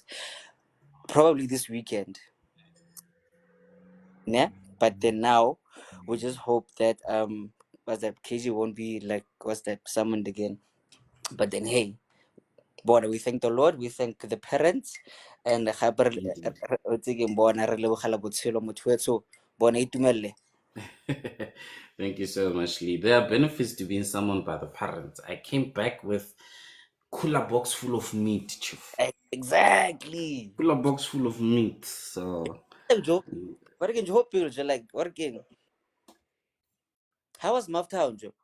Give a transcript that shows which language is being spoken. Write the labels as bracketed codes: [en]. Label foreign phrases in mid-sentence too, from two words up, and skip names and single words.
[en] Probably this weekend. Yeah. But then now we just hope that what's that KG won't be like what's that summoned again. But then hey, bona, we thank the Lord, we thank the parents, and [tn] bona re lebogela botshelo motho weso bona itumelle. [en] Thank you so much, Lee. There are benefits to being summoned by the parents. I came back with cooler box full of meat, chief. Exactly. Cooler box full of meat. So Hey, Joe. Working Joe Pills, like working. How was Maftown, Joe?